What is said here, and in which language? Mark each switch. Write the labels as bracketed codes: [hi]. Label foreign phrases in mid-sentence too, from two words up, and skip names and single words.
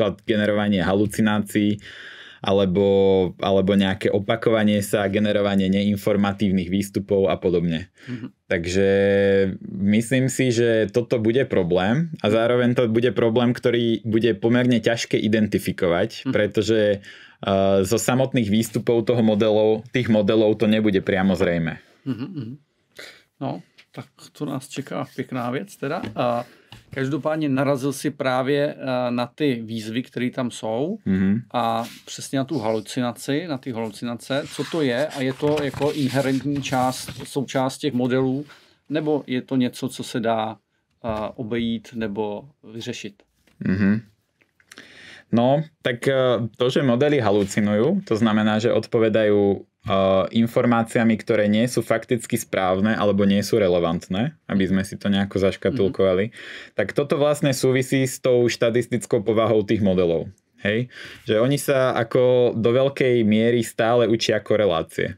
[sk] Čo je napríklad generovanie halucinácií, alebo nejaké opakovanie sa, generovanie neinformatívnych výstupov a podobne. Takže myslím si, že toto bude problém a zároveň to bude problém, ktorý bude pomerne ťažké identifikovať, pretože zo samotných výstupov tých modelov to nebude priamo zrejme. [cs] No, tak to nás čeká pěkná věc teda. Každopádně narazil si právě na ty výzvy, které tam jsou a přesně na tu halucinaci, na ty halucinace. Co to je a je to jako inherentní součást těch modelů, nebo je to něco, co se dá obejít nebo vyřešit? [sk] No, tak to, že modely halucinujú, to znamená, že odpovedajú informáciami, ktoré nie sú fakticky správne alebo nie sú relevantné, aby sme si to nejako zaškatulkovali, tak toto vlastne súvisí s tou štatistickou povahou tých modelov. Hej? Že oni sa ako do veľkej miery stále učia korelácie.